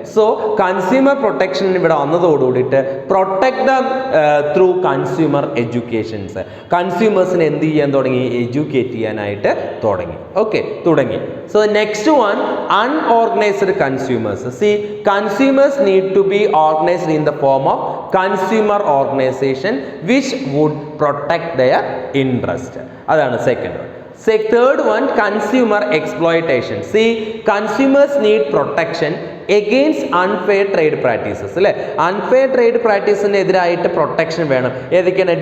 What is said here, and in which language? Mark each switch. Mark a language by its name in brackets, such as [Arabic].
[Malayalam] So consumer protection ഇവിടെ വന്നതോടുകൂടിയിട്ട് [English] protect the through consumer educations, [Malayalam] കൺസ്യൂമേഴ്സിനെ എന്ത് ചെയ്യാൻ തുടങ്ങി, എഡ്യൂക്കേറ്റ് ചെയ്യാനായിട്ട് തുടങ്ങി. [English] So next one, unorganized consumers. See, consumers need to be organized in the form of consumer organization which would protect their interest. [Malayalam] അതാണ് second one. [English] Third one, consumer exploitation. See, consumers need protection against unfair trade practices. [Malayalam] അല്ലേ, unfair trade പ്രാക്ടീസിനെതിരായിട്ട് protection വേണം. ഏതൊക്കെയാണ്?